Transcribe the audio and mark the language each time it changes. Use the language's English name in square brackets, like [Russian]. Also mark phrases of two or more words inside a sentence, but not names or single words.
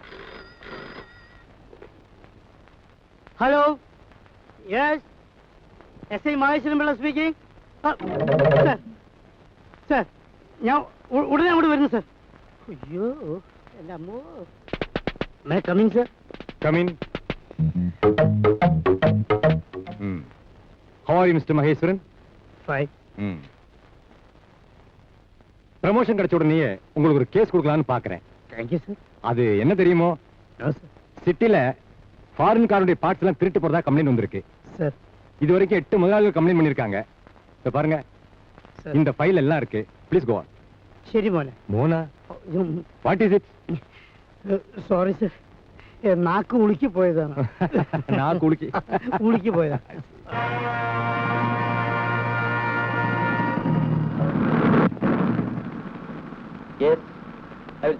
[Malayalam] ഹലോ, യെസ്, SI മഹേശ്വരൻ പിള്ള സ്പീക്കിംഗ്. സാർ സാർ, ഞാൻ ഉടനെ അങ്ങോട്ട് വരുന്നു സാർ. അയ്യോ എൻ്റെ അമ്മോ. [English] may coming [Malayalam] സാർ. [English] Come in. How are you, Mr. Maheswaran? [Malayalam] ഫൈൻ. [Tamil] ப்ரமோஷன் கிடைச்ச உடனே உங்களுக்கு ஒரு கேஸ் கொடுக்கலாம்னு பாக்குறேன். [English] thank you sir. [Tamil] அது என்ன தெரியுமோ, [English] no sir. [Tamil] சிட்டில ஃபாரின் காருடைய பார்ட்ஸ் எல்லாம் திருட்டு போறதா கம்ப்ளைண்ட் வந்திருக்கு. [Malayalam] സാർ [Tamil] இது வரைக்கும் 8 முதலாளிகள் கம்ப்ளைண்ட் பண்ணிருக்காங்க. இத பாருங்க, [Malayalam] സാർ. [Tamil] இந்த ஃபைல் எல்லாம் இருக்கு. [English] please go on. [Malayalam] ശരി മോനെ. [English] மோனா, what is it? [Malayalam] സോറി സാർ, നാക്ക് ഉളുക്കി പോയതാണ്. [Tamil] நான் குளிக்கி. [Malayalam] ഉളുക്കി പോയതാ. [English] Yes, I will see.